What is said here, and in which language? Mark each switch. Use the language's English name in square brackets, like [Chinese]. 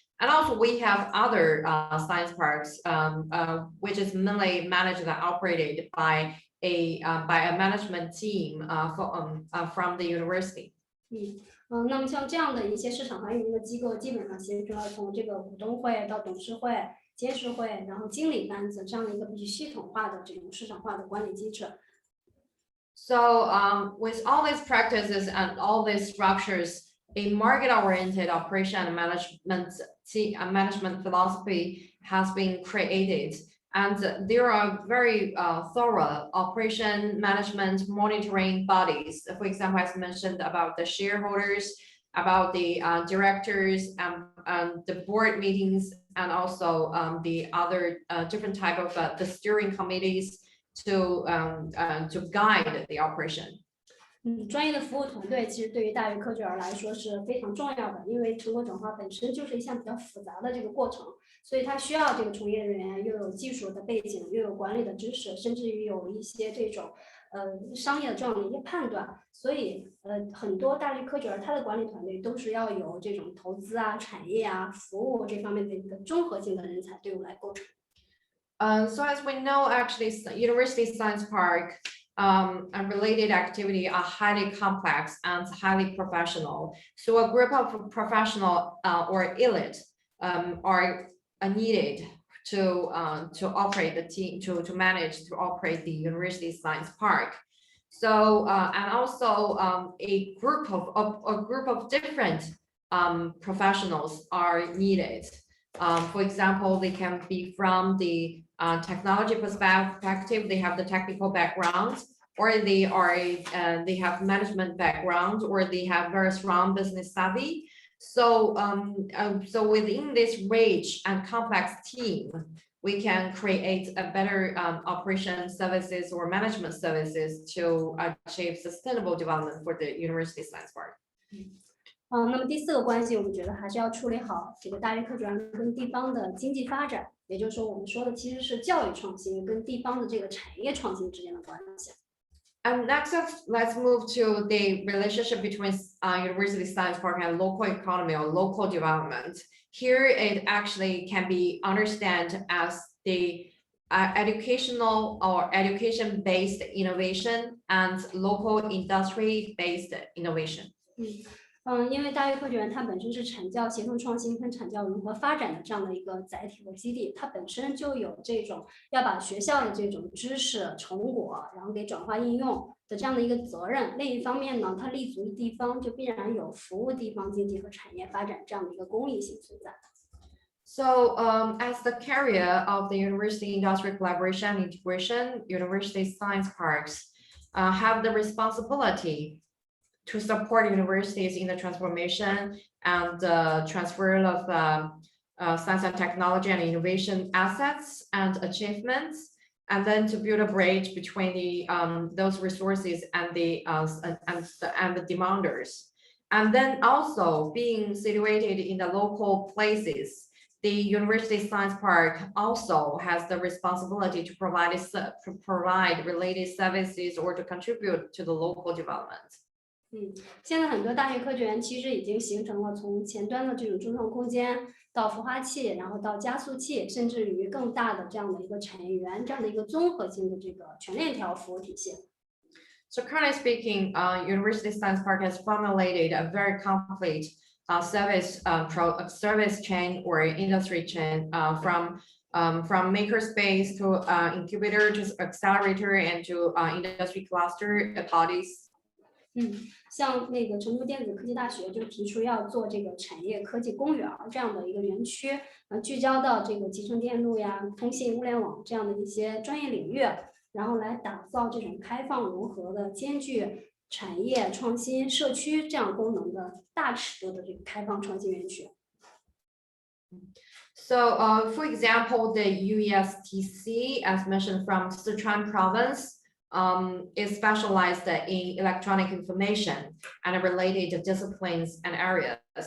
[English] And also we have other science parks which is mainly managed and operated by a management team from the university. [Chinese] 那么像这样的一些市场化运营的机构，基本上其实主要从这个股东会到董事会、监事会，然后经理班子这样的一个比较系统化的这种市场化的管理机制。 [English] So with all these practices and all these structures, a market-oriented operation and management philosophy has been created. And there are very thorough operation management monitoring bodies. For example, as mentioned about the shareholders, about the directors and the board meetings, and also the other different type of the steering committees to guide the operation. [Chinese] 专业的服务团队其实对于大学科学园来说是非常重要的，因为成果转化本身就是一项比较复杂的这个过程，所以它需要这个从业人员又有技术的背景，又有管理的知识，甚至于有一些这种商业的这样的一些判断。所以很多大学科学园它的管理团队都是要有这种投资啊、产业啊、服务这方面的一个综合性的人才队伍来构成。 [English] So as we know, actually, University Science Park and related activity are highly complex and highly professional. So a group of professional or elite are needed to operate the team, to manage to operate the University Science Park. So and also a group of different professionals are needed. For example, they can be from the technology perspective, they have the technical background, or they have management background, or they have very strong business savvy. So so within this rich and complex team, we can create a better operation services or management services to achieve sustainable development for the University Science Park. [Chinese] 那么第四个关系，我们觉得还是要处理好这个大学科学园跟地方的经济发展，也就是说，我们说的其实是教育创新跟地方的这个产业创新之间的关系。 [English] And next up, let's move to the relationship between University Science Park and local economy or local development. Here, it actually can be understood as the educational or education-based innovation and local industry-based innovation. [Chinese] 因为大学科学园它本身是产教协同创新跟产教融合发展的这样的一个载体和基地，它本身就有这种要把学校的这种知识成果，然后给转化应用的这样的一个责任。另一方面呢，它立足于地方，就必然有服务地方经济和产业发展这样的一个公益性存在。 [English] So as the carrier of the university industrial collaboration and integration, university science parks have the responsibility to support universities in the transformation and transfer of science and technology and innovation assets and achievements, and then to build a bridge between the those resources and the demanders, and then also being situated in the local places the University Science Park also has the responsibility to provide related services or to contribute to the local development. [Chinese] 现在很多大学科学园其实已经形成了从前端的这种中创空间到孵化器，然后到加速器，甚至于更大的这样的一个产业园，这样的一个综合性的这个全链条服务体系。 [English] So currently speaking, University Science Park has formulated a very complete service chain or industry chain from makerspace to incubator to accelerator and to industry cluster bodies. [Chinese] 像那个成都电子科技大学就提出要做这个产业科技公园这样的一个园区，聚焦到这个集成电路呀、通信、物联网这样的一些专业领域，然后来打造这种开放融合的、兼具产业创新、社区这样功能的大尺度的这个开放创新园区。 [English] So, for example, the UESTC, as mentioned from Sichuan province, is specialized in electronic information and related disciplines and areas.